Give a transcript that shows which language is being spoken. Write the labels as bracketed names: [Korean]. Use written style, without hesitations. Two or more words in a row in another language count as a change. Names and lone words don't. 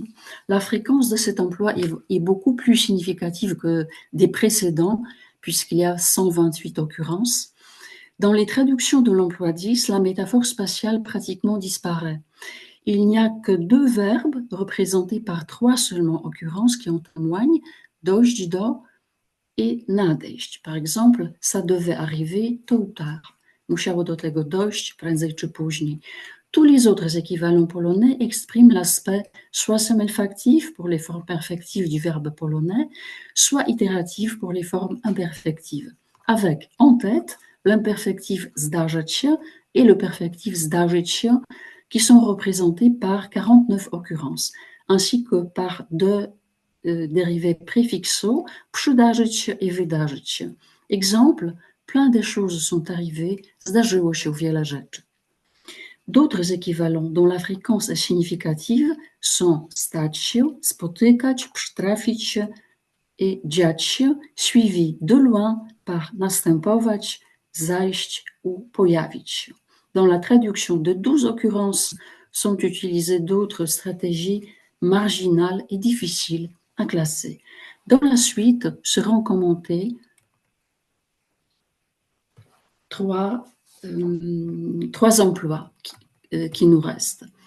[French] La fréquence de cet emploi est beaucoup plus significative que des précédents puisqu'il y a 128 occurrences. Dans les traductions de l'emploi 10, la métaphore spatiale pratiquement disparaît. Il n'y a que 2 verbes représentés par 3 seulement occurrences qui en témoignent, [Polish] dojść do et nadejść. [French] Par exemple, ça devait arriver tôt ou tard. [Polish] Musiało do tego dojść prędzej czy później. [French] Tous les autres équivalents polonais expriment l'aspect soit semelfactif pour les formes perfectives du verbe polonais, soit itératif pour les formes imperfectives, avec en tête l'imperfectif [Polish] zdarzać się [French] et le perfectif [Polish] zdarzyć się, [French] qui sont représentés par 49 occurrences, ainsi que par 2 dérivés préfixaux, [Polish] przydarzyć się [French] et [Polish] wydarzyć się. [French] Exemple, plein de choses sont arrivées, [Polish] zdarzyło się wiele rzeczy. [French] D'autres équivalents dont la fréquence est significative sont [Polish] stać się, [French] spotykać, [Polish] przytrafić się [French] et [Polish] dziać się, [French] suivis de loin par [Polish] następować, zajść [French] ou [Polish] pojawić się. [French] Dans la traduction de 12 occurrences sont utilisées d'autres stratégies marginales et difficiles à classer. Dans la suite seront commentés 3 emplois qui nous restent.